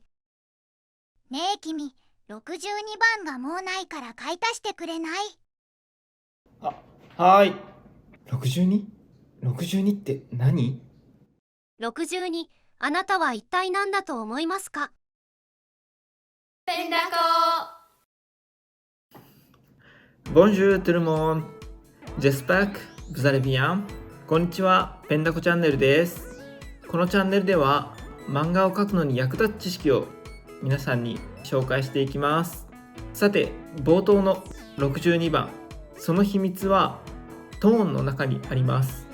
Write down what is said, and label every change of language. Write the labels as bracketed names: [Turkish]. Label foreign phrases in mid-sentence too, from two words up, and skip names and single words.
[Japanese] ねえ君、62番がもうないから買い足してくれない？はーい。62？62 って何？ 62、あなたは一体何だと思いますか？ペンダコ [French] Bonjour tout le monde. J'espère que vous allez bien. [Japanese] こんにちは、ペンダコチャンネルです。このチャンネルでは漫画を描くのに役立つ知識を皆さんに紹介していきます。さて、冒頭の62番、その秘密はトーンの中にあります。